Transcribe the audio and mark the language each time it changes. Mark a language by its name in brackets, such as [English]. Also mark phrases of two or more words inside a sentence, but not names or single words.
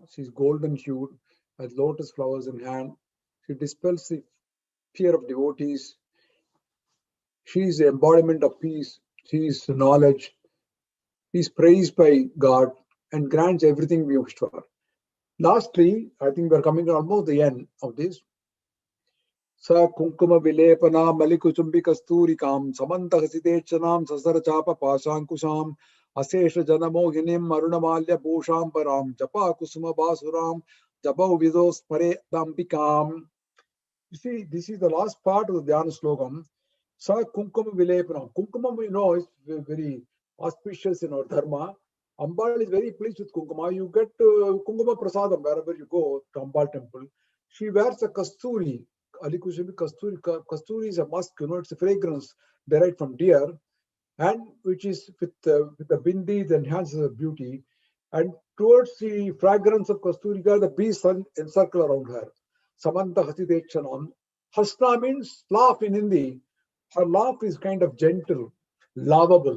[English] She's golden hued, has lotus flowers in hand. She dispels the fear of devotees. She is the embodiment of peace. She is knowledge. She is praised by God and grants everything we wish for. Lastly, I think we're coming to almost the end of this. [Sanskrit] Sa kunkuma vilepana malikuchumbi kasturikam samantaghasitechanam sasarachapa pasankusham asesha janamohinim marunamalya bhusham param japa kusuma basuram japa vidos pare dampikam. [English] You see, this is the last part of the Dhyana slogam. [Sanskrit] Sa kunkuma vilepana. [English] Kunkuma, we know, is very auspicious in our dharma. Ambal is very pleased with kunkuma. You get [Sanskrit] kunkuma prasadam [English] wherever you go to Ambal temple. She wears a kasturi. [Sanskrit] Alikushami kasturi. [English] Kasturi is a musk, it's a fragrance derived from deer, and which is with the bindi that enhances her beauty. And towards the fragrance of kasturika, the bees encircle around her. [Sanskrit] Samanta Hasitechanam. [English] Hasna means laugh in Hindi. Her laugh is kind of gentle, lovable.